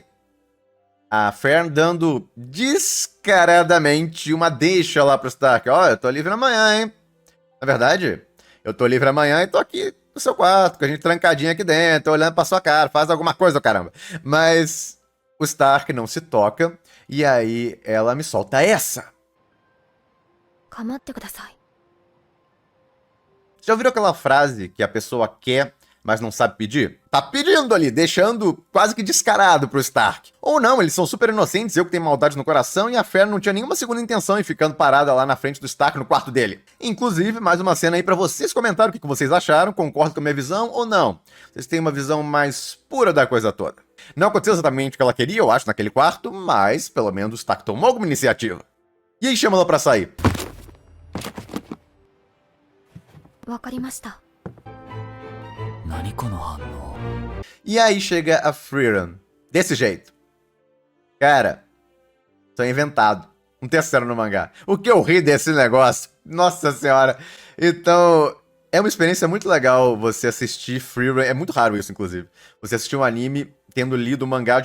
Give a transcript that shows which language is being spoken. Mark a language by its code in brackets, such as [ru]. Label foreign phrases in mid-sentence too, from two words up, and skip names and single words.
[pt] A Fern dando descaradamente uma deixa lá pro Stark. Ó, eu tô livre amanhã, hein? Na verdade, eu tô livre amanhã e tô aqui no seu quarto, com a gente trancadinha aqui dentro, olhando pra sua cara, faz alguma coisa, caramba. Mas o Stark não se toca, e aí ela me solta essa. [ja] 構ってください。 [pt] Já ouviram aquela frase que a pessoa quer, mas não sabe pedir? Tá pedindo ali, deixando quase que descarado pro Stark. Ou não, eles são super inocentes, eu que tenho maldade no coração, e a Fern não tinha nenhuma segunda intenção em ficando parada lá na frente do Stark no quarto dele. Inclusive, mais uma cena aí pra vocês comentarem o que vocês acharam, concordam com a minha visão ou não. Vocês têm uma visão mais pura da coisa toda. Não aconteceu exatamente o que ela queria, eu acho, naquele quarto, mas pelo menos o Stark tomou alguma iniciativa. E aí chama ela pra sair. [ja] わかりました。何この反応。 [pt] E aí chega a Frieren. Desse jeito. Cara, tô inventado. Não tem essa cena no mangá. O que eu ri desse negócio? Nossa senhora. Então, é uma experiência muito legal você assistir Frieren. É muito raro isso, inclusive. Você assistir um anime tendo lido o mangá.